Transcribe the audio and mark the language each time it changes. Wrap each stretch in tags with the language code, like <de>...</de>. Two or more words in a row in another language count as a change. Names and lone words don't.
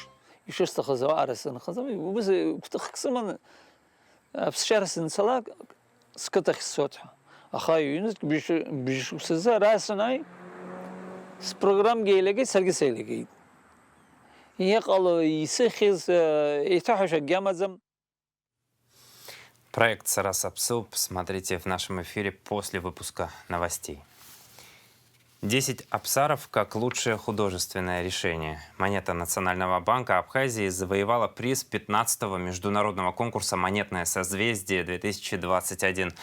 <ab>Ишысҭахыз ауаара сынхаз, убыс гәҭыхк сыманы аԥсшьара санцалак сқыҭахь сцот ҳәа. Аха иҩнызк бжьшықәсазы ара санааи спрограммгьы еилагеит, саргьы сеилагеит. Иҟало исыхьыз еиҭаҳәашьа акгьы амаӡам.</ab> <ru>Проект «Сарасапсуп» смотрите в нашем эфире после выпуска новостей. 10 абсаров как лучшее художественное решение. Монета Национального банка Абхазии завоевала приз 15-го международного конкурса «Монетное созвездие-2021».</ru>